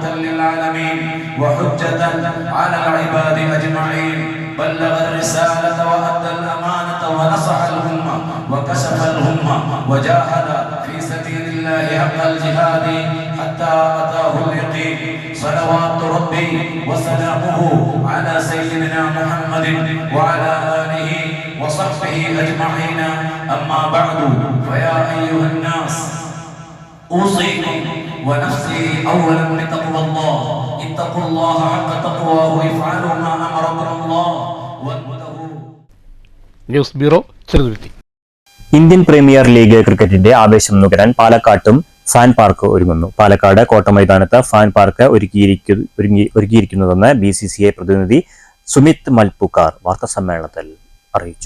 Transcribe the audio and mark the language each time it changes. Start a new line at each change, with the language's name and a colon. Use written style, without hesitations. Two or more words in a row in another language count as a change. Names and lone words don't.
Arabic: للعالمين وحجة على العباد أجمعين بلغ الرسالة وأدى الأمانة ونصح الأمة وكشف الهمة وجاهد في سبيل الله حق الجهاد حتى أتاه اليقين صلوات ربي وسلامه على سيدنا محمد وعلى آله وصحبه أجمعين. أما بعد فيا أيها الناس أوصيكم ونفسي أولا بتقوى الله. اتقوا الله حق تقواه وافعلوا ما أمركم الله واتقوا.
Malayalam: ന്യൂസ് ബ്യൂറോ, ചെറുതുരുത്തി. ഇന്ത്യൻ പ്രീമിയർ ലീഗ് ക്രിക്കറ്റിന്റെ ആവേശം നുകരാൻ പാലക്കാട്ടും
English: fan park
Malayalam: ഒരുങ്ങുന്നു. പാലക്കാട് കോട്ടമൈതാനത്ത്
English: fan park
Malayalam: ഒരുക്കിയിരിക്കുന്നതെന്ന് BCCI പ്രതിനിധി സുമിത് മൽപുക്കാർ വാർത്താസമ്മേളനത്തിൽ അറിയിച്ചു.